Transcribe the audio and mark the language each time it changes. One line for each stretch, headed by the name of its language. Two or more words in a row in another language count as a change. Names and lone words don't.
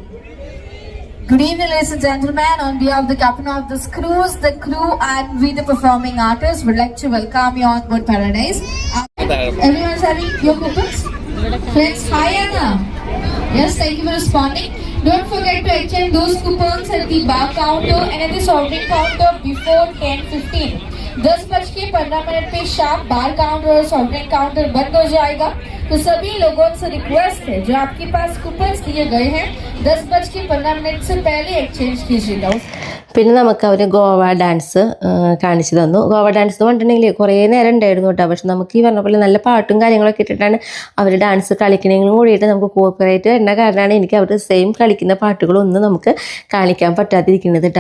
English: Good evening, ladies and gentlemen. On behalf of the captain of this cruise, the crew, and we, the performing artists, would like to welcome you on board Paradise. Everyone's having your coupons? Friends, hi Anna. Yes, thank you for responding. Don't forget to exchange those coupons at the bar counter and at the serving counter before 10:15.
Hindi: 10:15 पे
English: sharp bar counter
Hindi: और
English: solvent counter
Hindi: बंद हो जाएगा, तो सभी लोगों से रिक्वेस्ट है जो आपके पास कूपन्स दिए गए हैं 10:15 से पहले एक्सचेंज कीजिएगा.
Malayalam: പിന്നെ നമുക്ക് അവർ ഗോവ ഡാൻസ് കാണിച്ചു തന്നു. ഗോവ ഡാൻസ് എന്ന് പറഞ്ഞിട്ടുണ്ടെങ്കിൽ കുറേ നേരം ഉണ്ടായിരുന്നു കേട്ടോ. പക്ഷെ നമുക്ക് ഈ പറഞ്ഞ പോലെ നല്ല പാട്ടും കാര്യങ്ങളൊക്കെ ഇട്ടിട്ടാണ് അവർ ഡാൻസ് കളിക്കണമെങ്കിലും കൂടിയിട്ട് നമുക്ക് കോപ്പറേറ്റ് വരുന്ന കാരണമാണ് എനിക്ക് അവർ സെയിം കളിക്കുന്ന പാട്ടുകളൊന്നും നമുക്ക് കാണിക്കാൻ പറ്റാതിരിക്കുന്നത് കേട്ടോ.